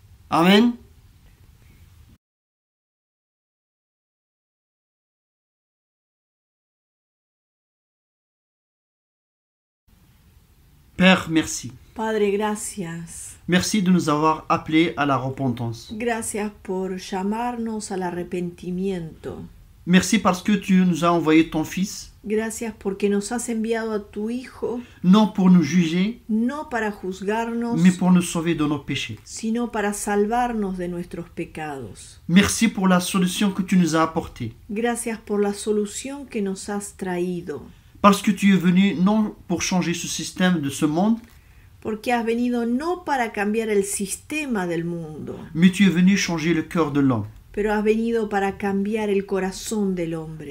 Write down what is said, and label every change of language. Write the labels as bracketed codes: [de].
[fr] Amen. Père, merci. [es] Padre, gracias. [fr] Merci de nous avoir appelés à la repentance. [es] Gracias por llamarnos al arrepentimiento. [fr] Merci parce que tu nous as envoyé ton Fils, [es] Gracias porque nos has enviado a tu Hijo, [fr] non pour nous juger, [es] no para juzgarnos, [fr] mais pour nous sauver de nos péchés. [es] sino para salvarnos de nuestros pecados. [fr] Merci pour la solution que tu nous as apportée. [es] Gracias por la solución que nos has traído. [fr] Parce que tu es venu non pour changer ce système de ce monde, [es] Porque has venido no para cambiar el sistema del mundo, [fr] mais tu es venu changer le cœur de l'homme [es] pero has venido para cambiar el corazón del hombre